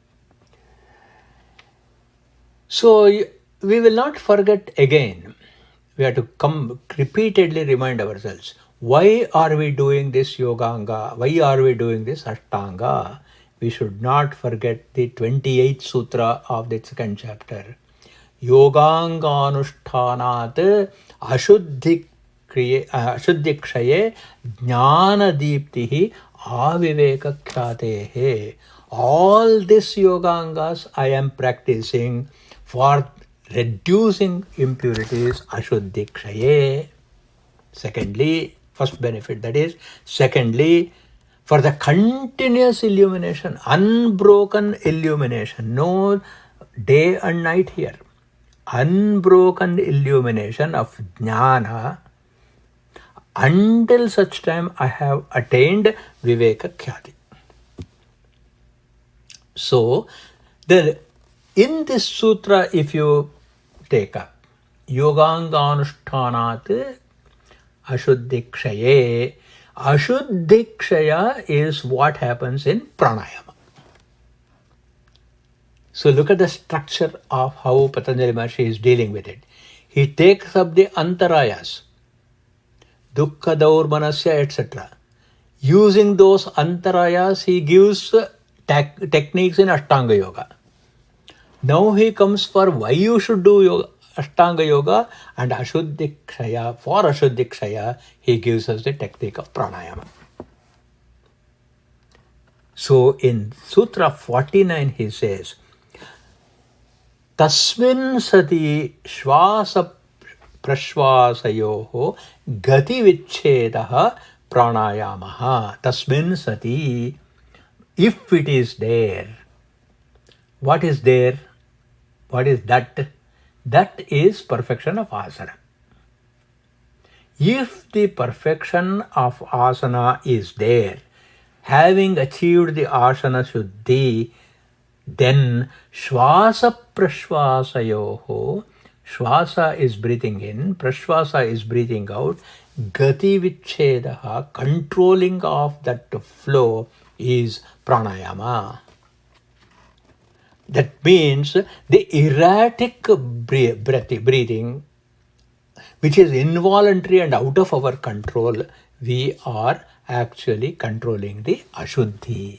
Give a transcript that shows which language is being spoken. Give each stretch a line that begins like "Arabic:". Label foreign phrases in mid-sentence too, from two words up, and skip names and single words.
English: So we will not forget again. We have to repeatedly remind ourselves, why are we doing this yoganga? Why are we doing this ashtanga? We should not forget the 28th sutra of the second chapter.
Sanskrit: योगाङ्ग अनुष्ठानात् अशुद्धि क्षये ज्ञान दीप्तिः आविवेक ख्यातेः.
English: All these yogangas I am practicing for reducing impurities,
Sanskrit: अशुद्धि क्षये.
English: Secondly, first benefit that is. Secondly, for the continuous illumination, unbroken illumination, no day and night here. Unbroken illumination of jnana until such time I have attained
Sanskrit: विवेक ख्याति.
English: So, in this sutra, if you take up
Sanskrit: योगाङ्गानुष्ठानात् अशुद्धिक्षये,
English: ashuddhikshaya is what happens in pranayama. So look at the structure of how Patanjali Maharshi is dealing with it. He takes up the antarayas,
Sanskrit: दुःख दौर्मनस्य,
English: etc. Using those antarayas, he gives techniques in Ashtanga Yoga. Now he comes for why you should do Ashtanga Yoga, and Ashuddhikshaya. For Ashuddhikshaya, he gives us the technique of pranayama. So in Sutra 49, he says,
Sanskrit: तस्मिन् सति श्वास प्रश्वासयोः गति विच्छेदः प्राणायामः. तस्मिन् सति,
English: if it is there. What is there? What is that? That is perfection of asana. If the perfection of asana is there, having achieved the
Sanskrit: आसन शुद्धि,
English: then
Sanskrit: श्वास प्रश्वासयोः,
English: shvasa is breathing in, prashvasa is breathing out,
Sanskrit: गति विच्छेदः,
English: controlling of that flow is pranayama. That means the erratic breathing, which is involuntary and out of our control, we are actually controlling the Ashuddhi.